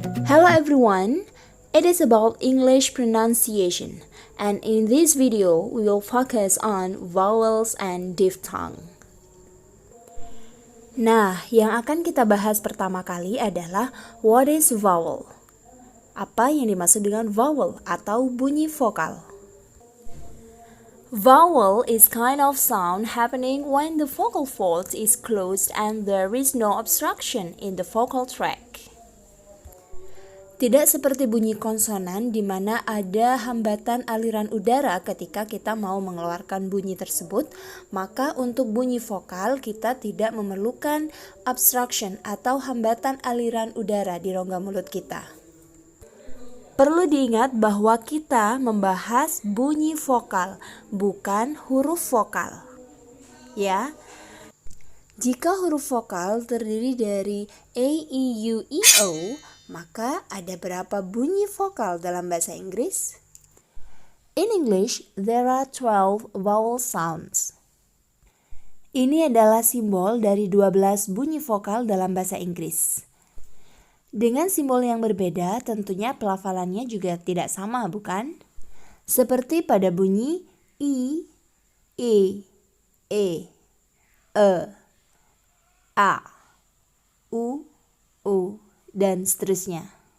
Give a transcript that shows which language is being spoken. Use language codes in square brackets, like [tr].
[en] Hello everyone, it is about English pronunciation, and in this video we will focus on vowels and diphthong. [id] Nah, yang akan kita bahas pertama kali adalah [en] what is vowel? [id] Apa yang dimaksud dengan vowel atau bunyi vokal? [en] Vowel is kind of sound happening when the vocal fold is closed and there is no obstruction in the vocal tract. [id] Tidak seperti bunyi konsonan di mana ada hambatan aliran udara ketika kita mau mengeluarkan bunyi tersebut, maka untuk bunyi vokal kita tidak memerlukan obstruction atau hambatan aliran udara di rongga mulut kita. Perlu diingat bahwa kita membahas bunyi vokal, bukan huruf vokal. Ya. Jika huruf vokal terdiri dari A, E, U, I, O, maka ada berapa bunyi vokal dalam bahasa Inggris? [en] In English, there are 12 vowel sounds. [id] Ini adalah simbol dari 12 bunyi vokal dalam bahasa Inggris. Dengan simbol yang berbeda, tentunya pelafalannya juga tidak sama, bukan? Seperti pada bunyi I, E, A, U, dan seterusnya.